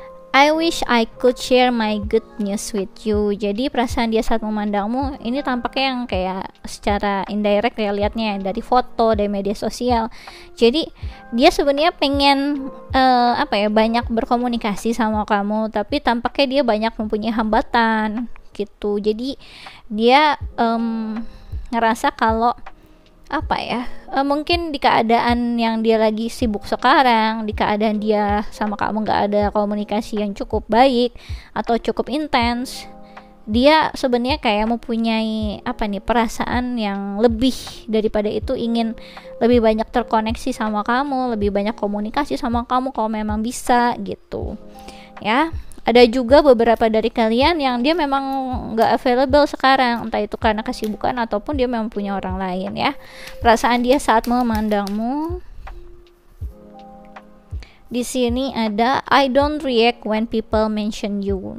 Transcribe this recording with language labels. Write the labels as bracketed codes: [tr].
[en] I wish I could share my good news with you. [id] Jadi perasaan dia saat memandangmu ini tampaknya yang kayak secara indirect ya, lihatnya dari foto, dari media sosial. Jadi dia sebenarnya pengen apa ya, banyak berkomunikasi sama kamu, tapi tampaknya dia banyak mempunyai hambatan gitu. Jadi dia ngerasa kalau apa ya, mungkin di keadaan yang dia lagi sibuk sekarang, di keadaan dia sama kamu nggak ada komunikasi yang cukup baik atau cukup intens, dia sebenarnya kayak mempunyai apa nih, perasaan yang lebih daripada itu, ingin lebih banyak terkoneksi sama kamu, lebih banyak komunikasi sama kamu kalau memang bisa gitu ya. Ada juga beberapa dari kalian yang dia memang nggak available sekarang, entah itu karena kesibukan ataupun dia memang punya orang lain ya. Perasaan dia saat memandangmu, di sini ada [en] I don't react when people mention you.